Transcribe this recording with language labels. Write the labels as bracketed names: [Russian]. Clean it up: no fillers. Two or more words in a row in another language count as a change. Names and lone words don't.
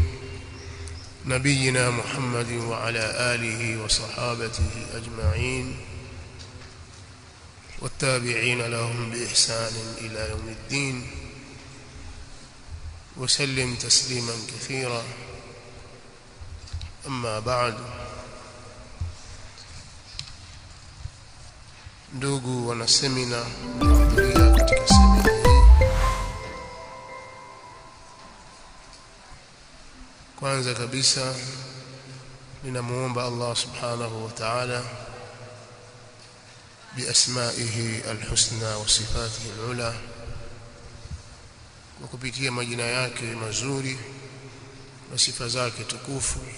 [Arabic] نبينا محمد وعلى آله وصحابته أجمعين والتابعين لهم بإحسان إلى يوم الدين وسلم تسليما كثيرا أما بعد [Swahili] ndugu wana semina kuhudhuria katika semina hii. Kwanza kabisa ninamuomba [Arabic] الله سبحانه وتعالى بأسمائه الحسنى وصفاته العلى, [Swahili] kwa kupitia majina yake mazuri na sifa zake tukufu